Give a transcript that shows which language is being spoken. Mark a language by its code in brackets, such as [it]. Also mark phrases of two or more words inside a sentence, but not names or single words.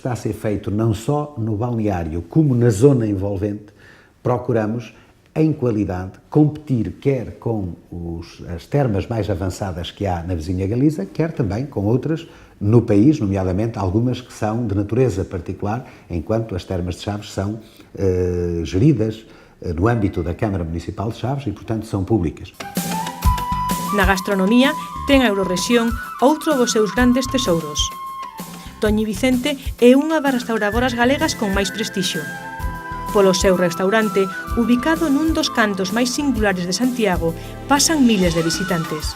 [pt] a ser feito não só no balneário como na zona envolvente, procuramos em qualidade, competir quer com as termas mais avançadas que há na vizinha Galiza, quer também com outras no país, nomeadamente algumas que são de natureza particular, enquanto as termas de Chaves são geridas no âmbito da Câmara Municipal de Chaves e, portanto, são públicas. [gl] Na gastronomía, ten a Eurorrexión outro dos seus grandes tesouros. Toñi Vicente é unha das restauradoras galegas con máis prestixio. Polo seu restaurante, ubicado nun dos cantos máis singulares de Santiago, pasan miles de visitantes.